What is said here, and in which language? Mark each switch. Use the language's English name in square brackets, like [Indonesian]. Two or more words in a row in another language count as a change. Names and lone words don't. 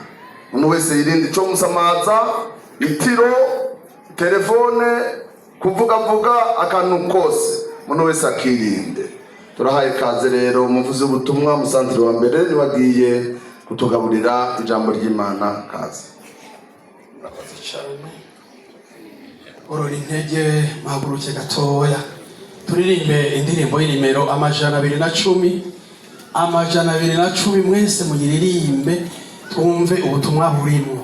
[Rundi] Umuntu wese yirinde ico musamaza, itiro, telefone, kuvuga akantu kose, umuntu wese akirinde. Turahaye kaze rero umuvuzi w'ubutumwa Musantire wa mbere ni wagiye kutugaburira ijambo ry'Imana. Kaze. Orora intege mahaguruke gatoya turirimbe indirimbo y'inimero 210. 210 mwese muyiririmbe twumve ubutumwa burimo.